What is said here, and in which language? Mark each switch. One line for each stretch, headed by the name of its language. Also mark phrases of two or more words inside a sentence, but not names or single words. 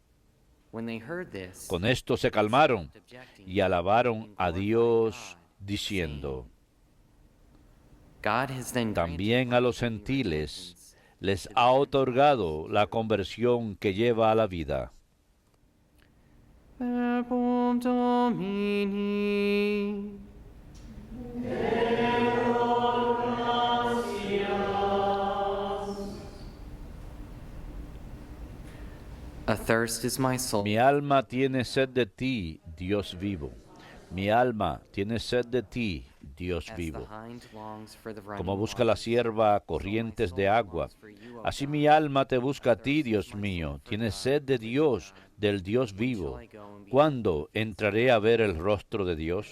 Spanish: Con esto se calmaron y alabaron a Dios, diciendo: «También a los gentiles les ha otorgado la conversión que lleva a la vida».
Latin: Verbum Domini.
English: Athirst is my soul.
Spanish: Mi alma tiene sed de ti, Dios vivo. Mi alma tiene sed de ti, Dios vivo. Como busca la sierva corrientes de agua, así mi alma te busca a ti, Dios mío. Tiene sed de Dios, del Dios vivo. ¿Cuándo entraré a ver el rostro de Dios?